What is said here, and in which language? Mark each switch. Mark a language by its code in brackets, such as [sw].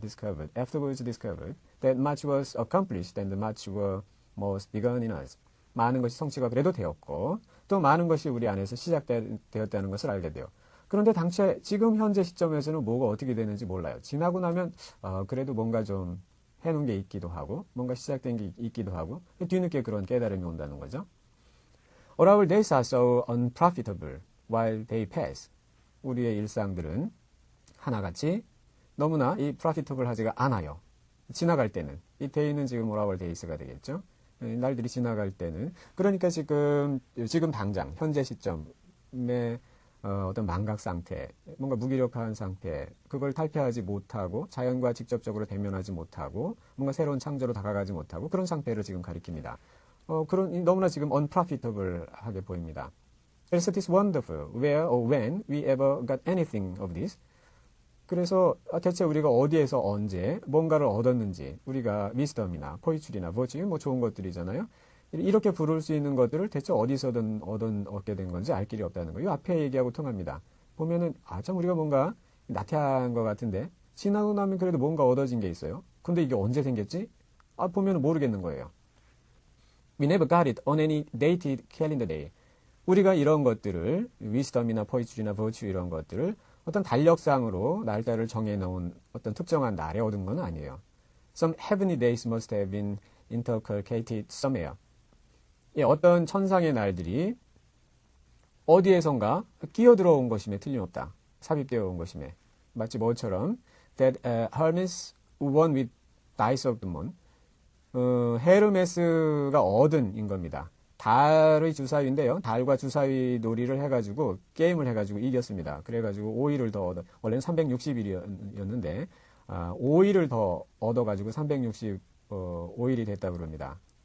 [en] Discovered, afterwards discovered that much was accomplished and much was begun in us. [ko] 많은 것이 성취가 그래도 되었고 또 많은 것이 우리 안에서 시작되었다는 것을 알게 돼요. 그런데 당최 지금 현재 시점에서는 뭐가 어떻게 되는지 몰라요. 지나고 나면 그래도 뭔가 좀 해놓은 게 있기도 하고 뭔가 시작된 게 있기도 하고 뒤늦게 그런 깨달음이 온다는 거죠. [en] All our days are so unprofitable while they pass. [ko] 우리의 일상들은 하나같이 너무나 이 profitable 하지가 않아요. 지나갈 때는. 이 day는 지금 [en] all our days [ko] 가 되겠죠. 날들이 지나갈 때는. 그러니까 지금 당장 현재 시점에 어떤 망각 상태, 뭔가 무기력한 상태, 그걸 탈피하지 못하고 자연과 직접적으로 대면하지 못하고 뭔가 새로운 창조로 다가가지 못하고 그런 상태를 지금 가리킵니다. 너무나 지금 unprofitable하게 보입니다. [en] Else it is wonderful where or when we ever got anything of this. [ko] 그래서 대체 우리가 어디에서 언제 뭔가를 얻었는지 우리가 wisdom이나 포이출이나 virtue 좋은 것들이잖아요. 이렇게 부를 수 있는 것들을 대체 어디서든 얻게 된 건지 알 길이 없다는 거예요. 이 앞에 얘기하고 통합니다. 보면은 참 우리가 뭔가 나태한 것 같은데 지나고 나면 그래도 뭔가 얻어진 게 있어요. 근데 이게 언제 생겼지? 보면은 모르겠는 거예요. [en] We never got it on any dated calendar day. [ko] 우리가 이런 것들을 wisdom이나 포이출이나 virtue 이런 것들을 어떤 달력상으로 날짜를 정해놓은 어떤 특정한 날에 얻은 건 아니에요. [en] Some heavenly days must have been intercalated somewhere. [ko] 어떤 천상의 날들이 어디에선가 끼어들어온 것임에 틀림없다. 삽입되어 온 것임에. 마치 뭐처럼 [en] that Hermes won with dice of the moon. [ko] 헤르메스가 얻은 인 겁니다. 달의 주사위인데요. 달과 주사위 놀이를 해가지고 게임을 해가지고 이겼습니다. 그래가지고 5일을 더 얻어. 원래는 360일이었는데 5일을 더 얻어가지고 365일이 됐다 그럽니다.